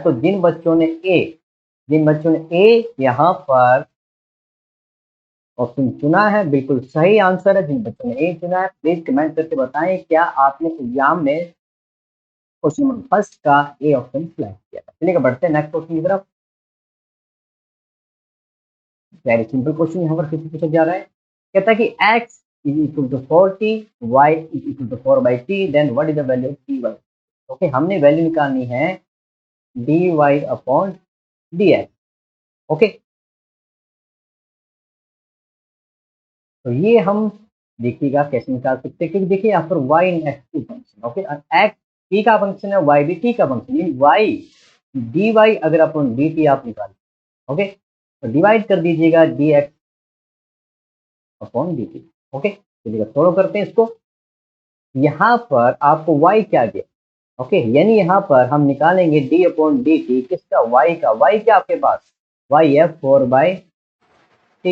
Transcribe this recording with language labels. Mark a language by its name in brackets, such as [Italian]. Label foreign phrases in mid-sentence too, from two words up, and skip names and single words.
[Hindi] तो जिन बच्चों ने ए यहाँ पर ऑप्शन चुना है, बिल्कुल सही आंसर है। जिन बच्चों ने ए चुना है प्लीज कमेंट करके बताएं क्या आपने एग्जाम में [English] question number first [Hindi] का [English] A option select [Hindi] किया था। चलिए बढ़ते हैं [English] next question [Hindi] की तरफ। [English] very simple question [Hindi] यहाँ पर किसी पूछा जा रहा है, कहता है कि [English] x is equal to 40, y is equal to 4 by t, then what is the value of dy। [Hindi] ओके, हमने वैल्यू निकालनी है [English] dy upon dx. [Hindi] ओके, तो ये हम देखिएगा कैसे निकाल सकते हैं, क्योंकि देखिए यहाँ पर y इन x की फंक्शन, ओके, x t का फंक्शन है, y भी t का फंक्शन, यानी y dy अगर अपन dt आप निकालें, ओके, तो डिवाइड कर दीजिएगा [English] dx upon dt. [Hindi] ओके, चलिएगा फॉलो करते हैं इसको। यहाँ पर आपको y क्या दिया, ओके, यानी यहाँ पर हम निकालेंगे [English] d upon d t, [Hindi] किसका, y का, y क्या आपके पास, y है [English] 4 by t.